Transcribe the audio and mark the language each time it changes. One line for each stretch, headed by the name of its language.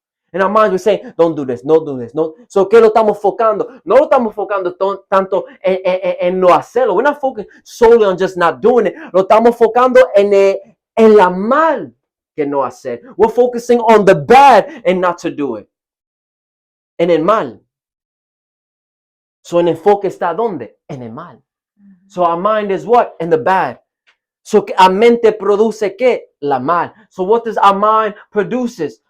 English: In our mind, we're saying, don't do this, no do this.
Spanish: No. So, ¿qué lo estamos enfocando? No lo estamos enfocando tanto en no hacerlo.
English: We're not focusing solely on just not doing it.
Spanish: Lo estamos enfocando en la mal que no hacer.
English: We're focusing on the bad and not to do it.
Spanish: En el mal.
English: So,
Spanish: el enfoque está ¿dónde? En el mal.
English: So, our mind is what? In the bad.
Spanish: So, our mente produce ¿qué? La mal.
English: So, what does our mind produces?